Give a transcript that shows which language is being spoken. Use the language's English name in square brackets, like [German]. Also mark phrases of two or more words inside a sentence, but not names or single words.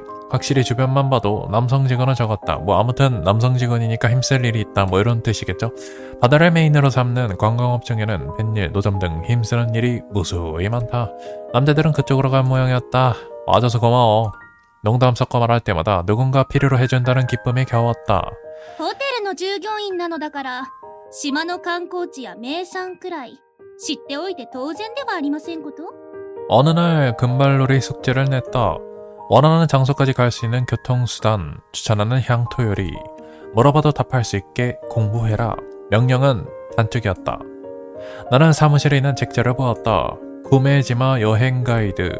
[Korean] 확실히 주변만 봐도 남성 직원은 적었다. 뭐 아무튼 남성 직원이니까 힘쓸 일이 있다 뭐 이런 뜻이겠죠? 바다를 메인으로 삼는 관광업종에는 뱃일, 노점 등 힘쓰는 일이 무수히 많다. 남자들은 그쪽으로 간 모양이었다. 와줘서 고마워. 농담 섞어 말할 때마다 누군가 필요로 해준다는 기쁨에 겨웠다. [Japanese] ホテルの従業員なのだから島の観光地や名産くらい知っておいて当然ではありませんこと？ [Korean] 어느 날 금발놀이 숙제를 냈다. 원하는 장소까지 갈 수 있는 교통수단, 추천하는 향토 요리, 물어봐도 답할 수 있게 공부해라. 명령은 단축이었다. 나는 사무실에 있는 책자를 보았다. 구매지마 여행 가이드.